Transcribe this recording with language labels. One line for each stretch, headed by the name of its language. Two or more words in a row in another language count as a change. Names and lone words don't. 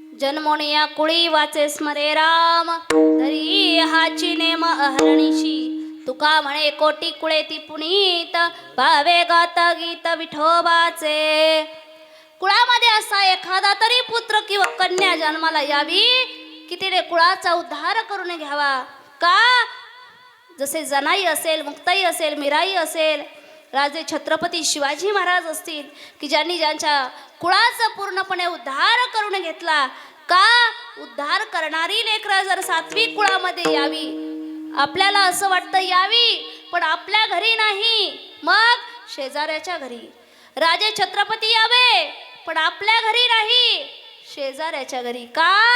Marathi: जन्मोनिया कुळी वाचे स्मरे राम तरी हाची नेम अहरणीशी तुका म्हणे कोटी कुळे ती पुनीत भावे गात गीत विठोबाचे कुळामध्ये असा एखादा तरी पुत्र किंवा कन्या जन्माला यावी की तिने कुळाचा उद्धार करून घ्यावा का जसे जनाई असेल मुक्ताई असेल मीराई असेल राजे छत्रपती शिवाजी महाराज असतील की ज्यांनी ज्यांच्या कुळाचा पूर्णपणे उद्धार करून घेतला का उद्धार करणारी लेकरं जर सात्विक कुळामध्ये यावी आपल्याला असं वाटतं यावी पण आपल्या घरी नाही मग शेजाऱ्याच्या घरी राजे छत्रपती यावे पण आपल्या घरी नाही शेजाऱ्याच्या घरी का